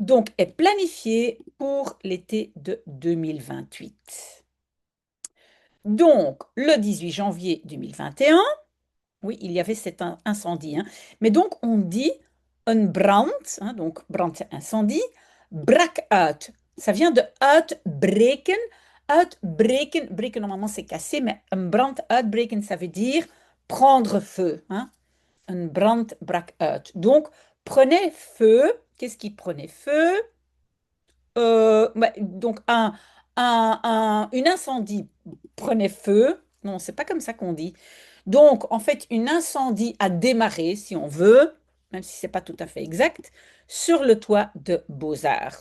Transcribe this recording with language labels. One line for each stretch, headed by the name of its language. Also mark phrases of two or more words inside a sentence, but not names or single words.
French: donc est planifié pour l'été de 2028. Donc, le 18 janvier 2021, oui, il y avait cet incendie, hein. Mais donc, on dit un brand, hein, donc brand, c'est incendie,
Dutch: brak uit.
French: Ça vient de uitbreken. Uitbreken, breken normalement c'est casser, mais un
Dutch: brand uitbreken,
French: ça veut dire prendre feu, hein.
Dutch: Un brand brak uit.
French: Donc, prenait feu. Qu'est-ce qui prenait feu? Donc, une incendie prenait feu. Non, c'est pas comme ça qu'on dit. Donc, en fait, une incendie a démarré, si on veut, même si c'est pas tout à fait exact, sur le toit de Beaux-Arts.